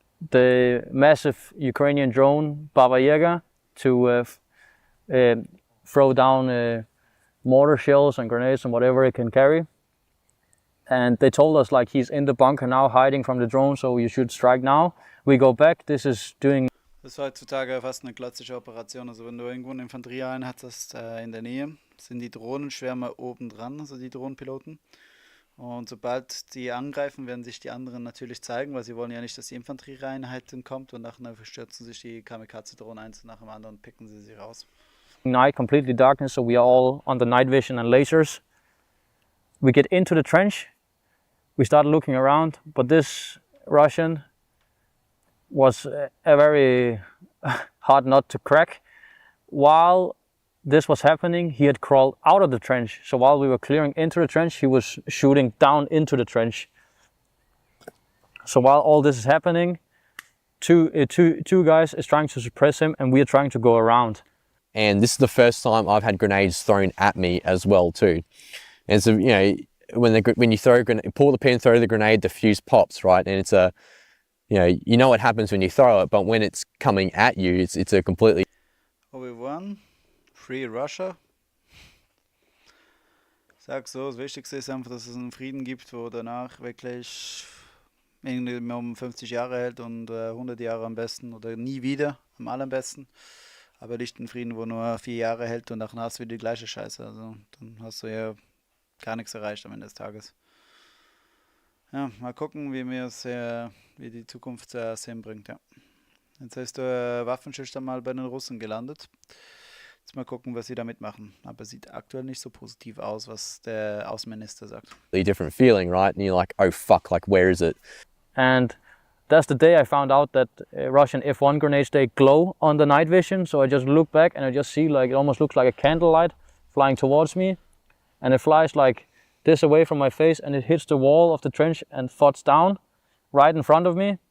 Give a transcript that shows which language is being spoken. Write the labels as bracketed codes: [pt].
[en] the massive Ukrainian drone Baba Yaga to throw down mortar shells and grenades and whatever it can carry. And they told us like he's in the bunker now hiding from the drone, so you should strike now. We go back, this is doing... [de] Das ist heutzutage fast eine klassische Operation. Also wenn du irgendwo eine Infanterieeinheit hast in der Nähe, sind die Drohnenschwärme oben dran, also die Drohnenpiloten. Und sobald die angreifen, werden sich die anderen natürlich zeigen, weil sie wollen ja nicht, dass die Infanterieeinheit kommt und nachher stürzen sich die Kamikaze-Drohnen eins nach dem anderen und picken sie raus. [en] Night, completely darkness, so we are all under night vision and lasers. We get into the trench, we start looking around, but this Russian was a very hard nut to crack. While this was happening, he had crawled out of the trench. So while we were clearing into the trench, he was shooting down into the trench. So while all this is happening, two guys is trying to suppress him, and we are trying to go around. And this is the first time I've had grenades thrown at me as well too. And so, you know, when you throw a grenade, pull the pin, throw the grenade, the fuse pops, right? And it's a, you know what happens when you throw it, but when it's coming at you, it's a completely... We won. Free Russia. [de] Ich sag so, das Wichtigste ist einfach, dass es einen Frieden gibt, wo danach wirklich irgendwie um 50 Jahre hält und 100 Jahre am besten oder nie wieder am allerbesten. Aber nicht einen Frieden, wo nur 4 Jahre hält und danach hast du wieder die gleiche Scheiße. Also dann hast du ja gar nichts erreicht am Ende des Tages. Ja, mal gucken, wie die Zukunft es hinbringt. Ja. Jetzt ist der Waffenstillstand mal bei den Russen gelandet. Jetzt mal gucken, was sie damit machen. Aber sieht aktuell nicht so positiv aus, was der Außenminister sagt. [en] A different feeling, right? And you're like, oh fuck, like where is it? And that's the day I found out that Russian F1 grenades, they glow on the night vision. So I just look back and I just see like, it almost looks like a candlelight flying towards me. And it flies like this away from my face and it hits the wall of the trench and thuds down right in front of me.